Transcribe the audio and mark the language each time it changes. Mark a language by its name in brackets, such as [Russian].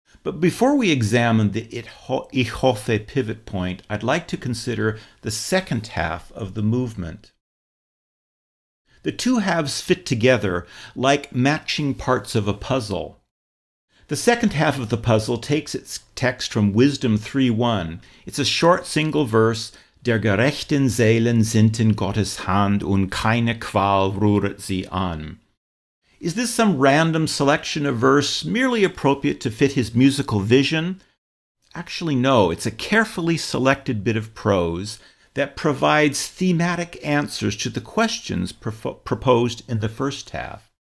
[English] But before we examine the [German] Ich hoffe [English] pivot point, I'd like to consider the second half of the movement. The two halves fit together like matching parts of a puzzle. The second half of the puzzle takes its text from Wisdom 3:1. It's a short single verse, [German] Der gerechten Seelen sind in Gottes Hand und keine Qual rühret sie an. [English] Is this some random selection of verse merely appropriate to fit his musical vision? Actually, no. It's a carefully selected bit of prose that provides thematic answers to the questions proposed in the first half.